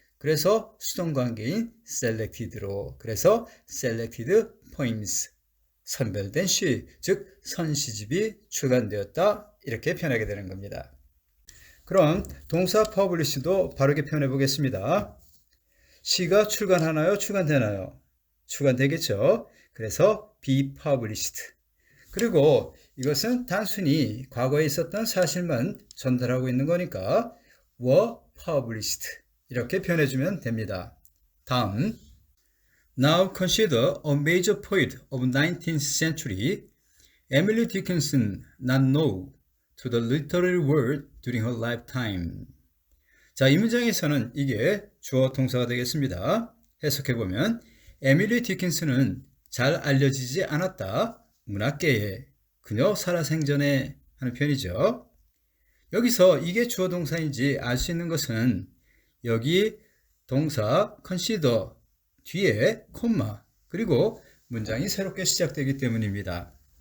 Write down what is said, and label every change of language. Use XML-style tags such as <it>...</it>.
<ko>그래서 수동관계인 selected로, 그래서 selected poems, 선별된 시, 즉 선시집이 출간되었다, 이렇게 표현하게 되는 겁니다. 그럼 동사 publish도 바르게 표현해 보겠습니다. 시가 출간하나요? 출간되나요? 출간되겠죠. 그래서</ko> <en>be published.</en> <ko>그리고 이것은 단순히 과거에 있었던 사실만 전달하고 있는 거니까</ko> <en>were published,</en> <ko>이렇게 표현해주면 됩니다. 다음,</ko> <en>Now consider a major poet of 19th century, Emily Dickinson, not known to the literary world during her lifetime.</en> <ko>자, 이 문장에서는 이게 주어 동사가 되겠습니다. 해석해보면 에밀리 디킨슨은 잘 알려지지 않았다, 문학계에, 그녀 살아생전에 하는 표현이죠. 여기서 이게 주어 동사인지 알 수 있는 것은 여기 동사 consider 뒤에 콤마, 그리고 문장이 새롭게 시작되기 때문입니다.</ko>